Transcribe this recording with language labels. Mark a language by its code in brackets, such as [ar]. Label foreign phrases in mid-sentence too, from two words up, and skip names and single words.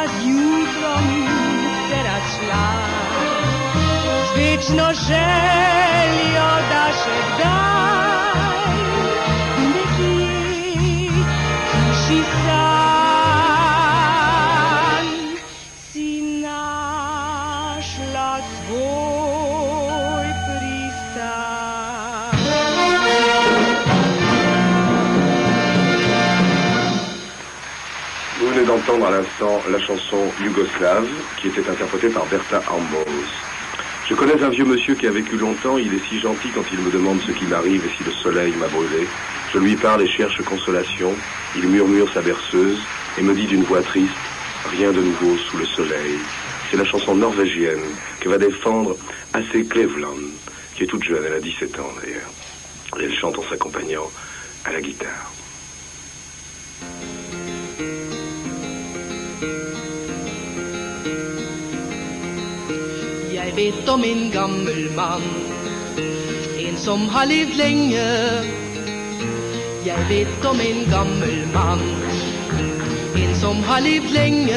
[sl] z jutrom se razšla, z večno željo, da še kdaj nekje v hiši sanj si našla svoj pristan. [fr] Vous venez d'entendre à l'instant la chanson yougoslave qui était interprétée par Bertha Ambrose. Je connais un vieux monsieur qui a vécu longtemps, il est si gentil quand il me demande ce qui m'arrive et si le soleil m'a brûlé. Je lui parle et cherche consolation, il murmure sa berceuse et me dit d'une voix triste, rien de nouveau sous le soleil. C'est la chanson norvégienne que va défendre AC Cleveland, qui est toute jeune, elle a 17 ans d'ailleurs. Et elle chante en s'accompagnant à la guitare. [no] Jeg vet om en gammel mann, en som har levd lenge. Jeg vet om en gammel mann, en som har levd lenge.